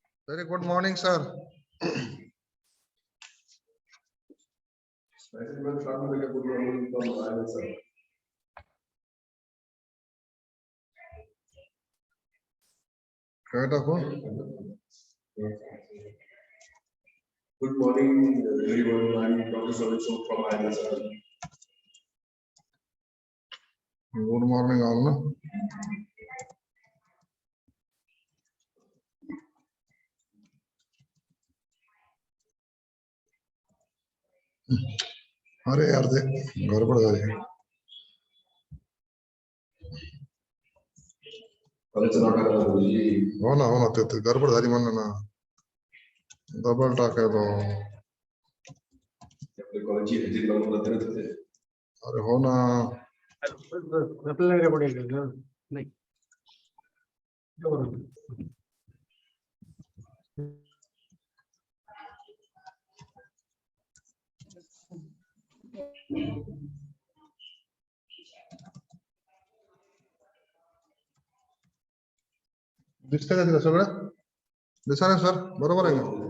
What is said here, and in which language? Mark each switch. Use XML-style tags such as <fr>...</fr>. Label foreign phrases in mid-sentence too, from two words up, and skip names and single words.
<en>Very good morning, sir. Correct, Appo? Good morning, everyone. I'm Dr. Solution from IIT, sir. Good morning, all. No?</en> <hi>अरे यार दे गड़बड़ हो रही है</hi> <mr>हो ना ते गड़बड़ झाली म्हणलं ना डबल टाकायचो अरे हो ना आपल्याला गडबड आहे का? नाही बरोबर. दिसतंय का तिला सगळं दिसा ना सर बरोबर आहे का</mr>